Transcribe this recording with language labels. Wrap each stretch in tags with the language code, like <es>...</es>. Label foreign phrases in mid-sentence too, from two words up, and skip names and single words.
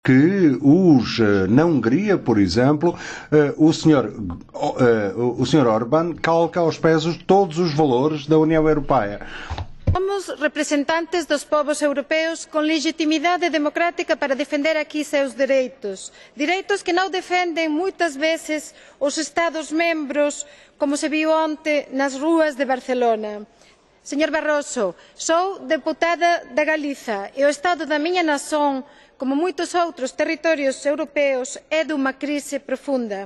<pt>que na Hungria, por exemplo, o Sr. Orbán calca aos pés todos os valores da União Europeia.</pt> <gl>Somos representantes dos povos europeus con legitimidade democrática para defender aquí seus dereitos. Dereitos que non defenden moitas veces os Estados-membros, como se viu onte nas rúas de Barcelona. Señor Barroso, sou deputada da Galiza e o estado da miña nación, como moitos outros territorios europeos, é dunha crise profunda.</gl>